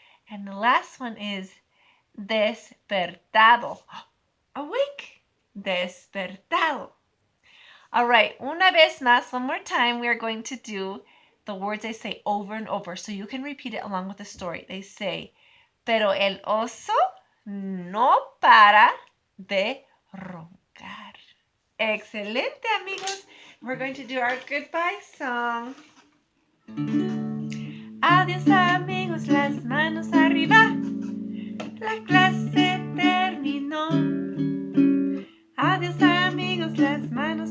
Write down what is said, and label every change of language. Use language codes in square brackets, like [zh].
[en] And the last one is despertado. Awake. [es] Despertado. [en] All right, [es] una vez más, [en] one more time, we are going to do the words they say over and over so you can repeat it along with the story. They say, [es] pero el oso no para de roncar. Excelente, amigos. [en] We're going to do our goodbye song. [es] Adiós, amigos, las manos arriba. La clase terminó. Adiós, amigos, las manos